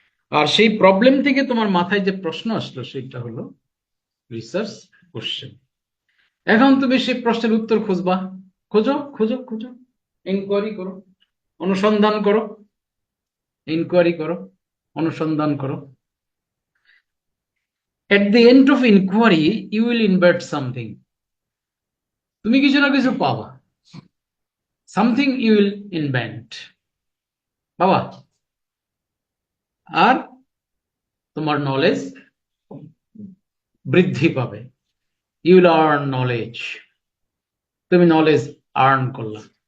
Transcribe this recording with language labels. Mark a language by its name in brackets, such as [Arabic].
[Bangla] আর সেই প্রবলেম থেকে তোমার মাথায় যে প্রশ্ন আসলো সেটা হলো রিসার্চ কোশ্চেন। এখন তুমি সেই প্রশ্নের উত্তর খুঁজবা, খোঁজো খোঁজো খোঁজো, ইনকোয়ারি করো, অনুসন্ধান করো, ইনকোয়ারি করো, অনুসন্ধান করো। [English] At the end of inquiry, you will invent something. [Bangla] তুমি কিছু না কিছু পাবা, [English] something you will invent, [Bangla] বাবা। আর তোমার নলেজ বৃদ্ধি পাবে, [English] you will earn knowledge, [Bangla] তুমি নলেজ আর্ন করলা।